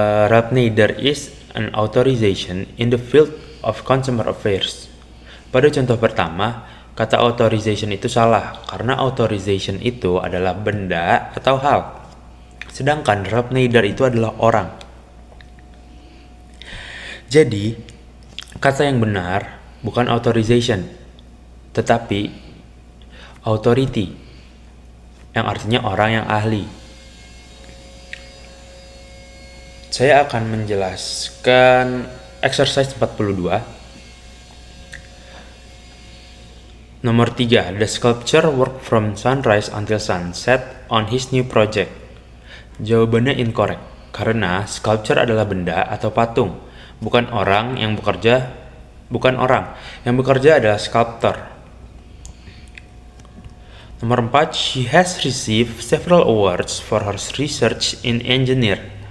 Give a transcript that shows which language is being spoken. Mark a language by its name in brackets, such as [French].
[English] Rapney, there is an authorization in the field of consumer affairs. [Indonesian] Pada contoh pertama, kata authorization itu salah karena authorization itu adalah benda atau hal. Sedangkan Rapney itu adalah orang. Jadi, kata yang benar bukan authorization, tetapi authority, yang artinya orang yang ahli. Saya akan menjelaskan exercise 42. [English] Nomor 3, the sculptor worked from sunrise until sunset on his new project. [Indonesian] Jawabannya incorrect, karena sculpture adalah benda atau patung, bukan orang yang bekerja. Yang bekerja adalah sculptor. [English] Nomor 4, she has received several awards for her research in engineer.